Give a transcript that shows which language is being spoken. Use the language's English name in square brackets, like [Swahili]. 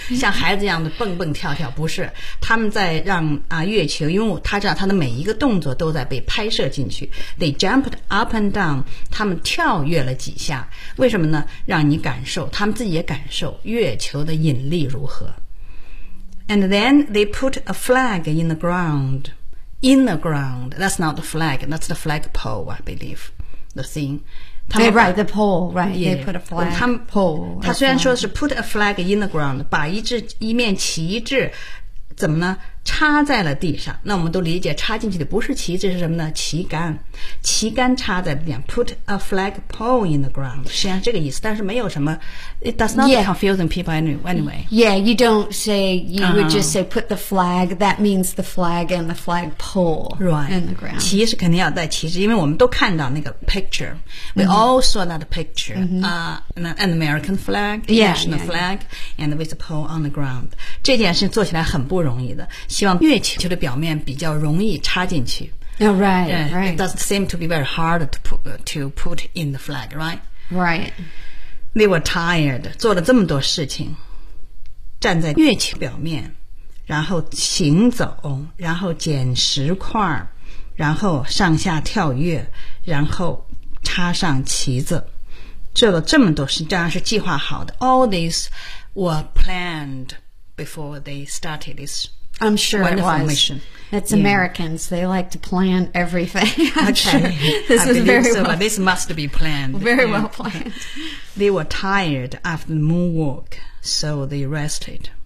[Chinese] 像孩子一样的蹦蹦跳跳不是。他们在让月球因为他知道他的每一个动作都在被拍摄进去。 [English] They jumped up and down. [Chinese] 他们跳跃了几下。为什么呢让你感受他们自己也感受月球的引力如何。 [English] And then they put a flag in the ground. In the ground, that's not the flag, that's the flagpole, I believe, the thing. They write the pole, right? Yeah. They put a flag. [Chinese] He 虽然说是 [English] put a flag in the ground, [Chinese] 把一面旗帜怎么呢插在了地上。那我们都理解插进去的不是旗帜是什么呢旗杆。旗杆插在地上 [English] put a flag pole in the ground. [Chinese] 实际上这个意思但是没有什么 [English] it does not confusing people anyway. Yeah, you don't say, you would just say put the flag, that means the flag and the flag pole in the ground. [Chinese] 旗是肯定要带旗帜因为我们都看到那个 picture. [English] We all saw that picture. An American flag, national flag, and with a pole on the ground. [Chinese] 这件事做起来很不容易的。希望月球的表面比较容易插进去。 [English] Oh, right, right. It doesn't seem to be very hard to put in the flag, right? Right. They were tired. [Chinese] 做了这么多事情，站在月球表面，然后行走，然后捡石块，然后上下跳跃，然后插上旗子，做了这么多事，当然是计划好的。 [English] All these were planned before they started this. I'm sure it was. Mission. It's Americans. They like to plan everything. I believe this must be planned. Very well planned. They were tired after the moonwalk, so they rested.